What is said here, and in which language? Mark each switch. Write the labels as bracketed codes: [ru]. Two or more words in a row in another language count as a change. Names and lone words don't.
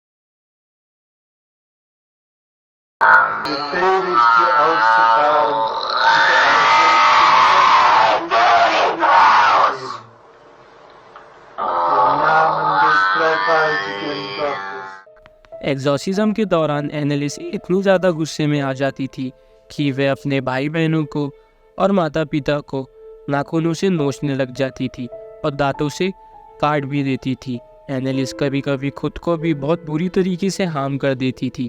[de] Befehligt sie auszufahren. Im Namen des dreifaltigen Gottes. [hi] एग्जॉर्सिज्म के दौरान एनालिस इतनी ज़्यादा गुस्से में आ जाती थी कि वह अपने भाई बहनों को और माता पिता को नाखूनों से नोचने लग जाती थी और दांतों से काट भी देती थी। एनालिस कभी कभी खुद को भी बहुत बुरी तरीके से हार्म कर देती थी।